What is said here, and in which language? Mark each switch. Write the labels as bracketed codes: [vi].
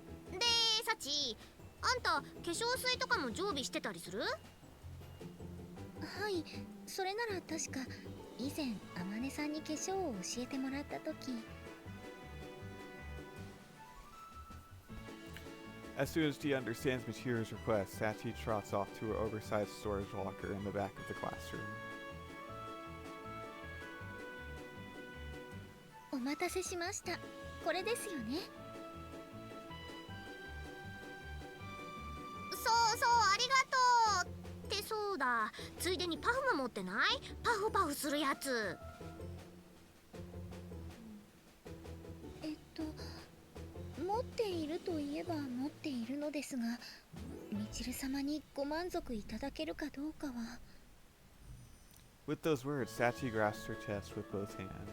[ja] で、サチ、あんた化粧水とかも常備してたりする？はい、それなら確か以前あまねさんに化粧を教えてもらった時。 [en] As soon as she understands Machiro's request, Sachi trots off to her oversized storage locker in the back of the classroom. [ja] お待たせしました。これですよね。そうそう、ありがとう。ってそうだ。ついでにパフも持ってない？パフパフするやつ。持っているといえば持っているのですが、みちる様にご満足いただけるかどうかは。 [en] With those words, Sachi grasps her chest with both hands.